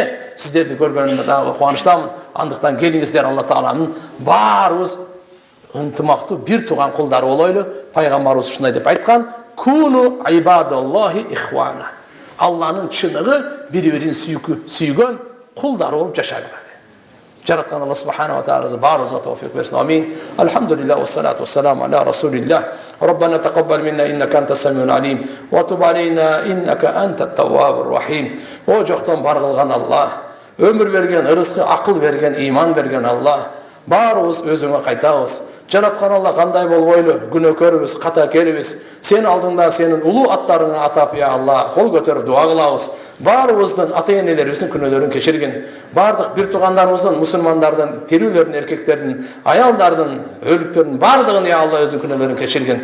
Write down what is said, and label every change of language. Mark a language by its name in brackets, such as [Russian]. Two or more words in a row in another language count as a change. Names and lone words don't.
[Kyrgyz] Сиздерди көргөнүмө дагы кубанычтамын. Андыктан келиңиздер, Алла Тааламдын баарыбыз ынтымактуу бир туган кулдары болойлу. Пайгамбарыбыз ушундай деп айткан: [Arabic] "كونوا عباد الله إخوانا." [Kyrgyz] Алланын чыныгы бири-бирин сүйгөн кулдары болуп жашагыла. Жараткан Алла [Arabic] سبحانه وتعالى [Kyrgyz] баарыбызга товфик берсин. Амин. [Arabic] الحمد لله والصلاة والسلام على رسول الله. ربنا تقبل منا إنك أنت السميع العليم وتب علينا إنك أنت التواب الرحيم. [Kyrgyz] O жоктон бар кылган Алла, өмүр берген, ырыскы, акыл берген, иман берген Алла, баарыбыз өзүңө кайтабыз. Жараткан Алла кандай болбойлу, күнөөкөрбүз, ката келибиз. Сен алдыңда сенин улуу аттарыңа атап, я Алла, кол көтөрүп дуа кылабыз. Баарыбыздын ата-энелерибиздин күнөөлөрүн кечиргин. Бардык бир тугандарыбыздын, мусулмандардын, тирүүлөрдүн, эркектердин, аялдардын, өлүктөрдүн бардыгын, я Алла, өзүнүн күнөөлөрүн кечиргин.